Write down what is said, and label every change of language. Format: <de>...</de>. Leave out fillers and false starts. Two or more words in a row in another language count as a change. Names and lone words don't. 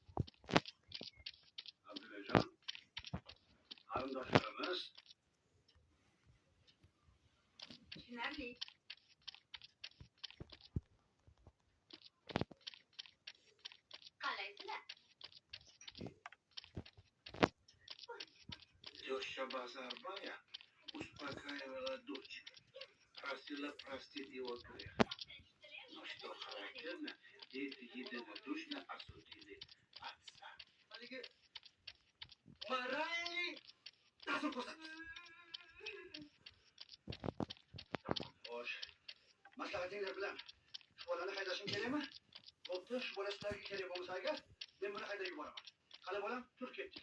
<uz>Abdullajon, qarindoshlarimiz Tushunarli. Qalaysizlar?</uz> <ru>теща Базарбая успокаивала дочь. Просила простить его грех. Но что характерно, дети единодушно осудили отца.</ru> <uz>Xo'sh, maslahatinglar bilan shu bolani haydashim kerakmi? Bo'pti, shu bola sizlarga kerak bo'lmasa agar, men buni haydab yuboraman. Qani bolam, tur ketdik.</uz>